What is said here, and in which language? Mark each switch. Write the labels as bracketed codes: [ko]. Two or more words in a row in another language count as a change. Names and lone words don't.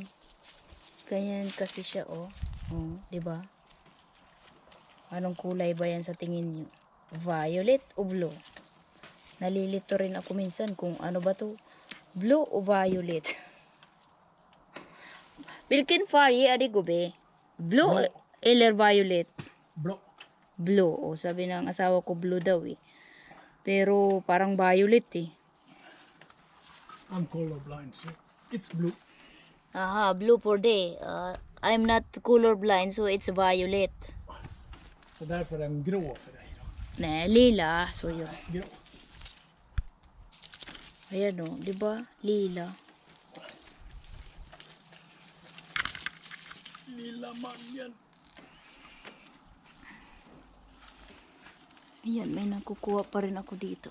[tl] Ganyan kasi siya oh. Oh, 'di ba? Anong kulay ba yan sa tingin niyo? Violet o blue? Nalilito rin ako minsan kung ano ba to? Blue o violet? [sv] Vilken färg är det gubbe? Blue eller violet? Blå. Blue. [tl] O sabi ng asawa ko blue daw eh. Pero parang violet eh. [en] I'm colorblind so it's blue. Aha, blue for day. I'm not colorblind so it's violet. [sv] Så därför är den grå för dig då. Nej, lila. Så yun. Grå. [tl] Ayan o, di ba? Lila. [sv] Lilla mangen. [tl] Ayan, may nakukuha pa rin ako dito.